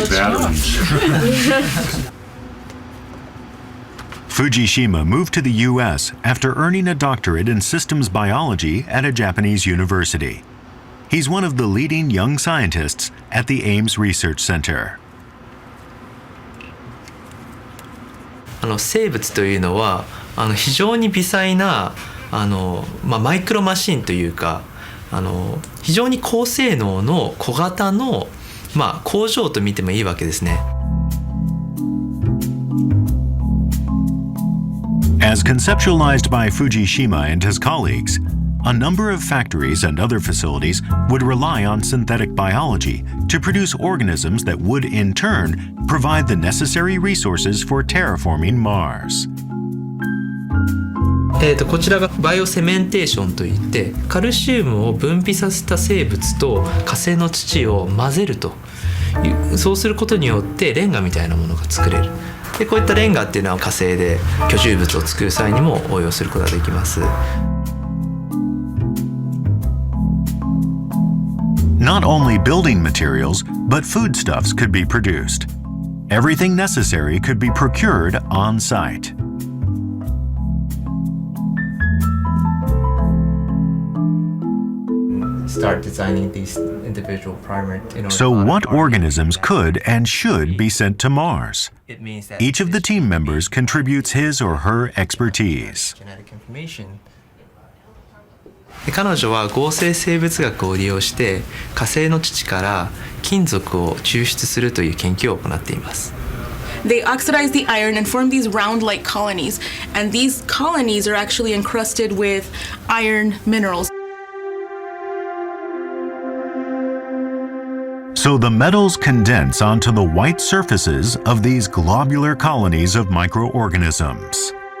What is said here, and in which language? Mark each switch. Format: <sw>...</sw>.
<en>Batteries. Fujishima moved to the U.S. after earning a doctorate in systems biology at a Japanese university. He's one of the leading young scientists at the Ames Research Center.</en> <ja>生物というのは非常に微細なマイクロマシンというか非常に高性能の小型の、工場と見てもいいわけですね。</ja> <en>As conceptualized by Fujishima and his colleagues, a number of factories and other facilities would rely on synthetic biology to produce organisms that would, in turn, provide the necessary resources for terraforming Mars.</en> <ja>こちらがバイオセメンテーションといってカルシウムを分泌させた生物と火星の土を混ぜるとそうすることによってレンガみたいなものが作れる。でこういったレンガっていうのは火星で居住物を作る際にも応用することができます。</ja> <en>Not only building materials, but foodstuffs could be produced. Everything necessary could be procured on site. Start designing these individual primer in order So what organisms could and should be sent to Mars? Each of the team members contributes his or her expertise. genetic information.</en> <ja>彼女は合成生物学を利用して火星の土から金属を抽出するという研究を行っています。</ja> <en>They oxidize the iron and form these round-like colonies, and these colonies are actually encrusted with iron minerals. So the metals condense onto the white surfaces of these globular colonies of microorganisms.</en>